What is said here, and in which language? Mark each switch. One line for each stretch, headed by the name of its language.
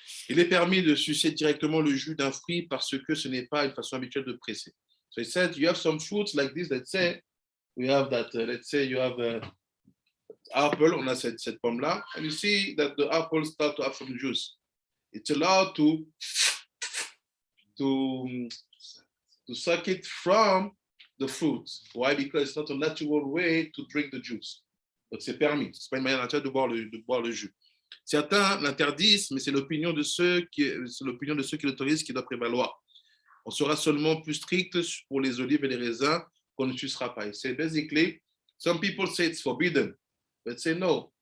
French: Il est permis de sucer directement le jus d'un fruit parce que ce n'est pas une façon habituelle de presser.
English: So it said you have some fruits like this. Let's say we have that. Let's say you have apple.
French: On a cette pomme là,
English: and you see that the apple start to have some juice. It's allowed to suck it from the fruit. Why? Because it's not a natural way to drink the juice.
French: Donc c'est permis. C'est pas une manière naturelle de boire le jus. Certains l'interdisent, mais c'est l'opinion de ceux qui l'autorisent qui doit prévaloir. On sera seulement plus strict pour les olives et les raisins qu'on ne sucera pas.
English: C'est basically, some people say it's forbidden, but say no.